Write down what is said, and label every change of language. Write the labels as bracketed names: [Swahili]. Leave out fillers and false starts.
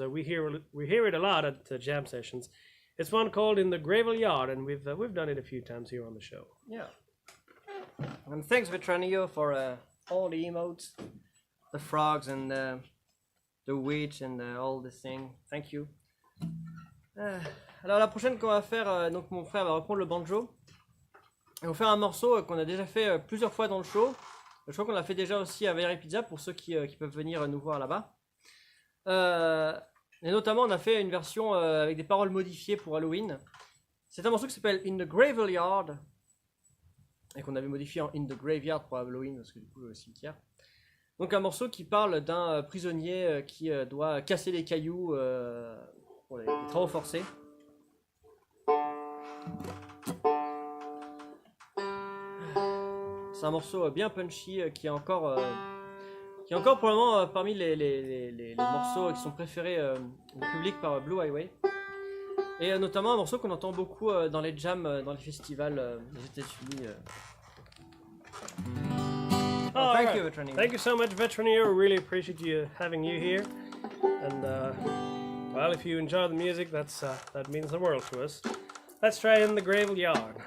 [English] We hear it a lot at jam sessions. It's one called In the Gravel Yard, and we've done it a few times here on the show. Yeah. And thanks Vetranio for all the emotes, the frogs and the witch and all this thing. Thank you. [French] Alors la prochaine qu'on va faire, donc mon frère va reprendre le banjo. Et on va faire un morceau qu'on a déjà fait plusieurs fois dans le show. Je crois qu'on l'a fait déjà aussi à Very Pizza pour ceux qui peuvent venir nous voir là-bas. Et notamment, on a fait une version avec des paroles modifiées pour Halloween. C'est un morceau qui s'appelle In the Graveyard. Et qu'on avait modifié en In the Graveyard pour Halloween, parce que du coup, le cimetière. Donc un morceau qui parle d'un prisonnier qui doit casser les cailloux pour les travaux forcés. C'est un morceau bien punchy qui est encore probablement parmi les morceaux qui sont préférés du public par Blue Highway. Et notamment un morceau qu'on entend beaucoup dans les jams, dans les festivals des États-Unis. [English] Thank you, Veteranier. Thank you so much, Veteranier. We really appreciate having you here. And well, if you enjoy the music, that means the world to us. Let's try In the Graveyard.